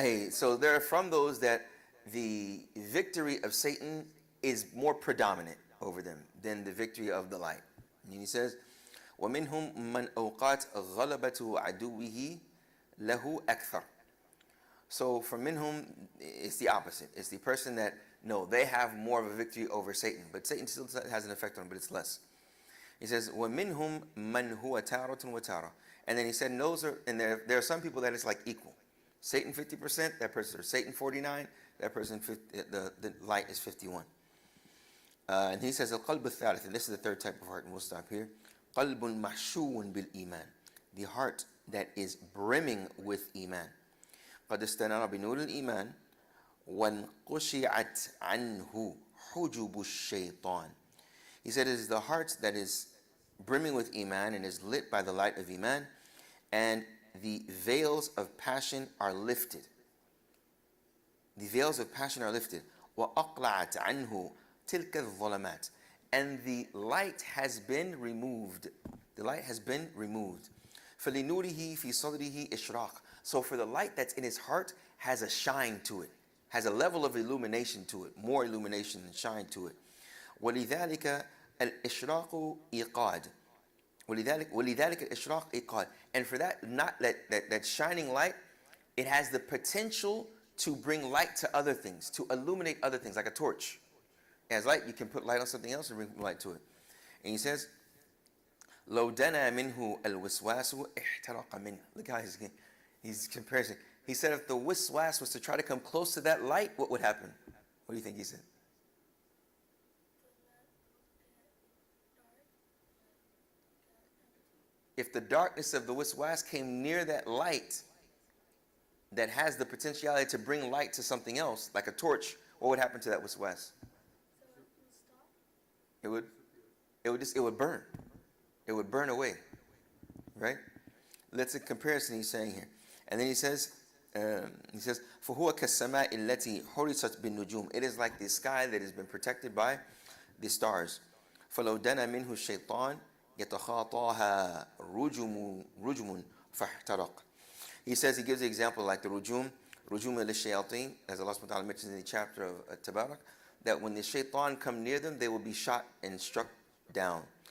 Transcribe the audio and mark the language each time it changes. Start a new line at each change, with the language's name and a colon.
English: So there are from those that the victory of Satan is more predominant over them than the victory of the light. And he says
Arabic: ومنهم من أوقات غلبته عدوه له أكثر.
English: So from minhum, it's the opposite. It's the person that, no, they have more of a victory over Satan. But Satan still has an effect on them, but it's less. He says,
Arabic: وَمِنْهُمْ مَنْ هُوَ تَارَةٌ وَتَارَةٌ.
English: And then he said, there are some people that it's like equal. Satan 50%, that person, or Satan 49, that person, the light is 51. And he says,
Arabic: الْقَلْبُ الثَّالِث,
English: and this is the third type of heart, and we'll stop here.
Arabic: قَلْبٌ مَحْشُوٌ بِالْإِيمَانِ.
English: The heart that is brimming with Iman.
Arabic: قد استنار بنور الإيمان وانقشعت عنه حجب الشيطان.
English: He said it is the heart that is brimming with Iman and is lit by the light of Iman, and the veils of passion are lifted. The veils of passion are lifted.
Arabic: وأقلعت عنه تلك الظلمات.
English: And the light has been removed. The light has been removed.
Arabic: فلنوره في صدره إشراق.
English: So for the light that's in his heart has a shine to it, has a level of illumination to it, more illumination and shine to it.
Arabic: ولذلك الإشراق إيقاد. ولذلك الإشراق إيقاد.
English: And for that, not that shining light, it has the potential to bring light to other things, to illuminate other things, like a torch. As light, you can put light on something else and bring light to it. And he says,
Arabic: لو دنا منه الوسواس احترق منه.
English: Look how he's comparing. He said if the wiswas was to try to come close to that light, what would happen? What do you think he said? If the darkness of the wiswas came near that light that has the potentiality to bring light to something else, like a torch, what would happen to that wiswas? It would burn. It would burn away. Right? That's a comparison he's saying here. And then he says,
Arabic: فَهُوَ كَالسَّمَاءِ الَّتِي حُرِسَتْ بِالنُّجُومِ.
English: It is like the sky that has been protected by the stars.
Arabic: فَلَوْ دَنَا مِنْهُ الشَّيْطَانِ يَتَخَاطَاهَا رُجُمٌ فَاحْتَرَقْ.
English: He says, he gives the example like the rujum al-shayateen, as Allah subhanahu wa ta'ala mentions in the chapter of Tabarak, that when the shaitan come near them, they will be shot and struck down.